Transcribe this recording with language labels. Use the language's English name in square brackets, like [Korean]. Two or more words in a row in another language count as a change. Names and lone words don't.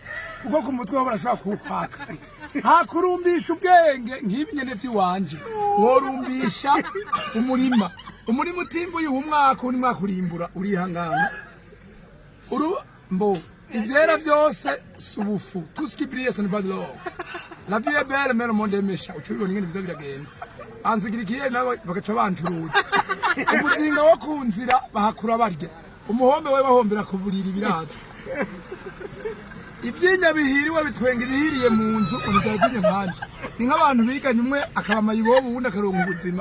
[Rundi] Kuko ku mutwe barashaka kukwaka. Hakurumbisha ubwenge nk'ibinyene by'iwanje. Worumbisha umurima. Umurima utimbuye umwaka uri mwaka urimbura urihangana. Mbo ivyera byose subufu [French] tout ce qui brille ce n'est pas de l'or. La vie est belle mais le monde est méchant. [Rundi] Ucubibona ingene biza biragenda. Anzigirikiye nawe bagaca bancuruza. Umuzinga wo kunzira bahakura barya. Umuhombe we bahombera ku buriri biraza. Ivyinya bihiriwe bitwenga ibihiriye mu nzu urugajije nkanje. Ni nk'abantu biganye umwe akaba mayibobo ubundi akaronka ubuzima.